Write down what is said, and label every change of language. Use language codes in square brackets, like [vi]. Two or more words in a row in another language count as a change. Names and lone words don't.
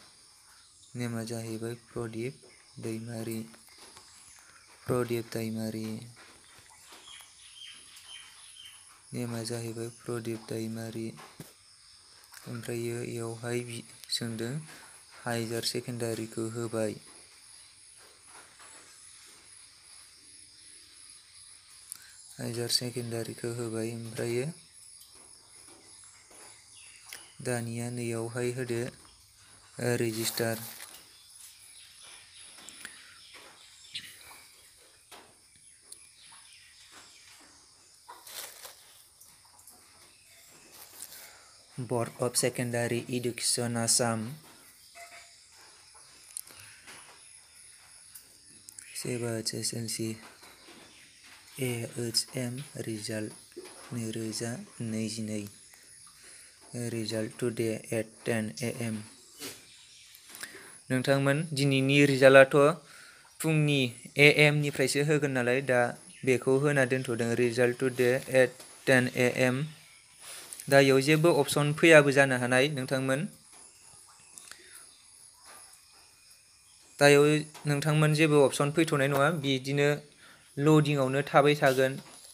[brx] दैमारि नेमा जाहैबाय प्रदीप दैमारि ओमफ्रायो इयावहाय सोंदों हायार सेकेन्डारिखौ होबाय ओमफ्रायो दानिया नैयावहाय होदो रेजिस्टार Board of Secondary Education Assam [en] HSLC AHM Result 2022 Result today at 10 AM [brx] नोंथांमोन दिनैनि रिजाल्टआथ' फुंनि AM निफ्रायसो होगोन नालाय दा बेखौ होना दोनथ'दों [en] Result today at 10 AM [brx] दा इयाव जेबो अपसन फैयाबो जानो हानाय नोंथांमोन दा इयाव नोंथांमोन जेबो अपसन फैथ'नाय नङा बिदिनो लडिंआवनो थाबाय थागोन